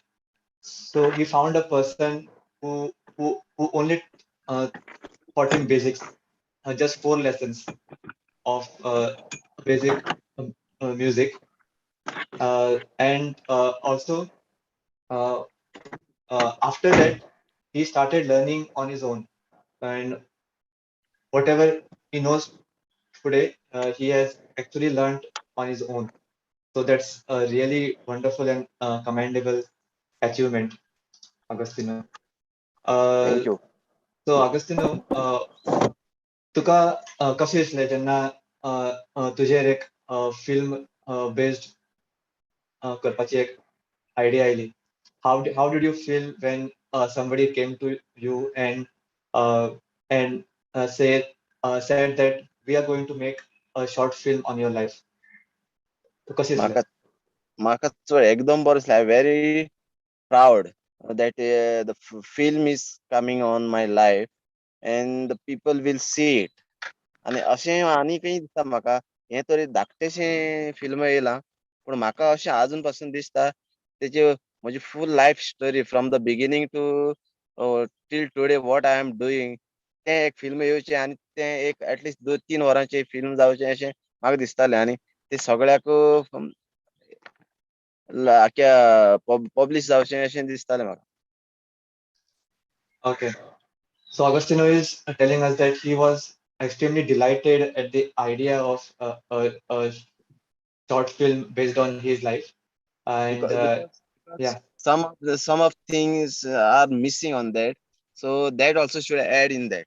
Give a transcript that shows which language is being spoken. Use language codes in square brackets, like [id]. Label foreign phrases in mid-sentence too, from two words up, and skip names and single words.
[en] So he found a person who only taught him basics, just 4 lessons of basic music, and also after that he started learning on his own, and whatever he knows today, he has actually learned on his own. So that's a really wonderful and commendable achievement, Agostinho. Thank you. So Agostinho, [kok] तुका कशें दिसलें जेन्ना तुजेर एक [en] film based [kok] करपाची एक आयडिया आयली? [en] How did you feel when somebody came to you and said that we are going to make a short film on your life? [kok] तो कशें दिसलें? म्हाका चड एकदम बरें दिसलें. [en] very proud that the film is coming on my life and the people will see it. [kok] आनी अशें आनीकय दिसता म्हाका हें तरी धाकटेशें फिल्म येयलां पूण म्हाका अशें आजून पासून दिसता तेची म्हजी [en] full life story from the beginning to till today what I am doing [kok] तें एक फिल्म येवचें आनी तें एक एटलिस्ट 2-3 वरांचें फिल्म जावचें अशें म्हाका दिसतालें आनी तें सगळ्याक पब्लीश जावचें अशें दिसतालें म्हाका. [en] Okay. So Agostinho is telling us that he was extremely delighted at the idea of a short film based on his life, and because yeah. some of things are missing on that, so that also should add in that.